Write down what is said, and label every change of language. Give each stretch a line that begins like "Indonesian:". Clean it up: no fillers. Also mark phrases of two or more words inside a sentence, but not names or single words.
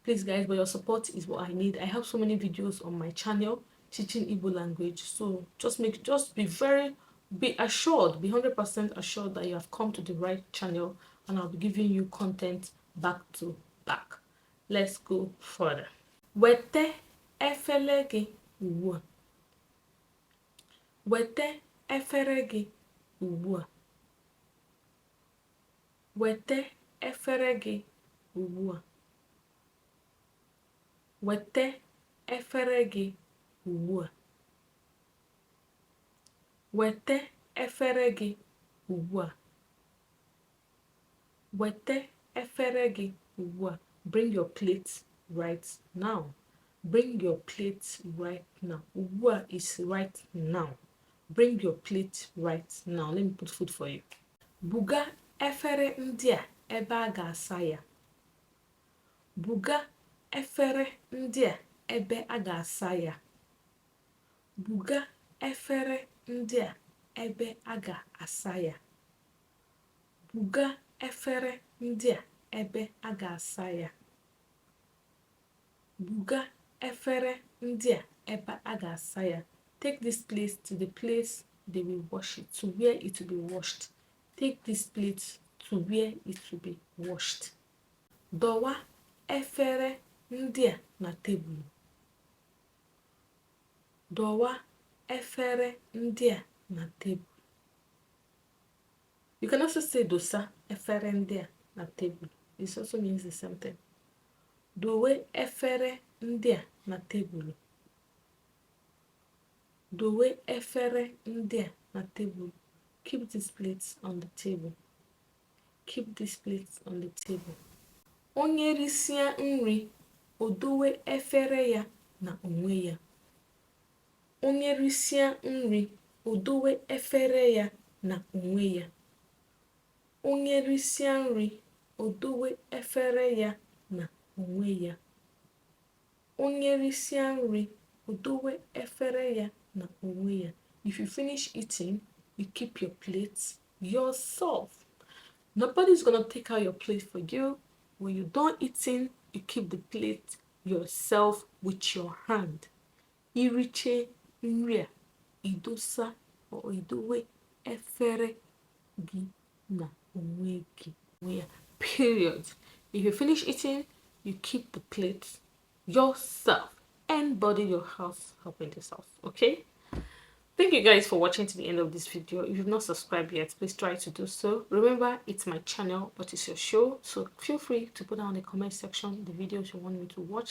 English: Please guys, but your support is what I need. I have so many videos on my channel teaching Igbo language, so be assured, be 100% assured that you have come to the right channel, and I'll be giving you content back to back. Let's go further.
Igbo: Wete efere gị ugbu a. Wete efere gị ugbu a. Wete efere gị ugbu a. Wete efere gị ugbu a. Wete efere gị ugbu a. Wete efere gị ugbu a.
English: Bring your plate right now. Bring your plate right now.
Igbo: Ugbu a
English: is right now. Bring your plate right now. Let me put food for you.
Igbo: Buga efere ndị a ebe a ga-asa ya. Buga efere ndị a ebe a ga-asa ya. Buga efere ndị a ebe a ga-asa ya. Buga efere ndị a ebe a ga-asa ya. Buga efere ndị a ebe a ga-asa ya.
English: Take this plate to the place they will wash it, to where it will be washed. Take this plate to where it will be washed.
Igbo: Dọwa efere ndị a na tebụl. Dọwa efere ndị a na tebụl.
English: You can also say
Igbo: dosa efere ndị a na tebụl.
English: This also means the same thing.
Igbo: Dowe efere ndị a na tebụl. Dowe efere ndị a na tebụl.
English: Keep these plates on the table. Keep these plates on the table.
Igbo: Onye risịa nri, o dowe efere ya na onwe ya. Onye risịa nri, o dowe efere ya na onwe ya. Onye risịa nri, o dowe efere ya na onwe ya. Onye risịa nri, o dowe efere ya na onwe ya.
English: If you finish eating, you keep your plate yourself. Nobody's gonna take out your plate for you. When you're done eating, you keep the plate yourself with your hand.
Igbo: Iriche nri a, idosa or idowe efere gị na onwe gị.
English: Period. If you finish eating, you keep the plate yourself. Anybody in your house helping this house, okay? Thank you guys for watching to the end of this video. If you've not subscribed yet, please try to do so. Remember, it's my channel, but it's your show, so feel free to put down in the comment section the videos you want me to watch.